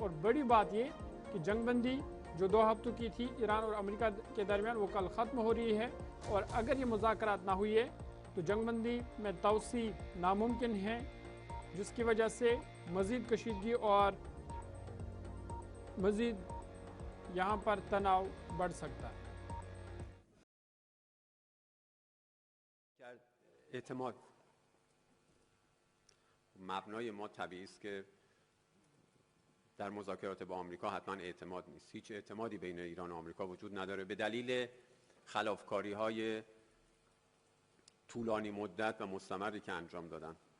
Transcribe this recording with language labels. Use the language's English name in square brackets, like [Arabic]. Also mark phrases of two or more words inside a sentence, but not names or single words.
[Hindi] और बड़ी बात ये कि जंगबंदी जो 2 हफ्तों की थी ईरान और अमेरिका के दरमियान, वो कल ख़त्म हो रही है, और अगर ये मुज़ाकरात ना हुई है तो जंगबंदी में तोसी नामुमकिन है, जिसकी वजह से मज़ीद कशीदगी और मज़ीद यहाँ पर तनाव बढ़ सकता है। [Persian] اعتماد مبنای ما طبیعی است که در مذاکرات با آمریکا حتما اعتماد نیست. هیچ اعتمادی بین ایران و آمریکا وجود نداره به دلیل خلافکاری‌های طولانی مدت و مستمری که انجام دادن.